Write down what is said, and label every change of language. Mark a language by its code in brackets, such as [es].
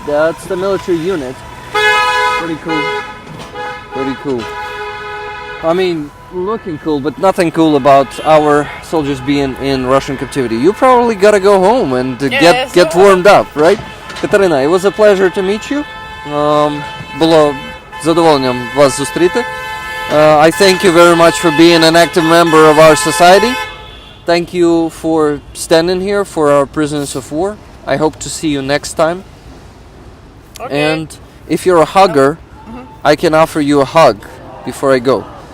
[en] That's the military unit. Pretty cool. I mean, looking cool, but nothing cool about our soldiers being in Russian captivity. You probably gotta go home and get warmed up, right? Katarina, it was a pleasure to meet you. [uk] Було задоволенням вас зустріти. [en] I thank you very much for being an active member of our society. Thank you for standing here for our prisoners of war. I hope to see you next time. Okay. And if you're a hugger, I can offer you a hug before I go.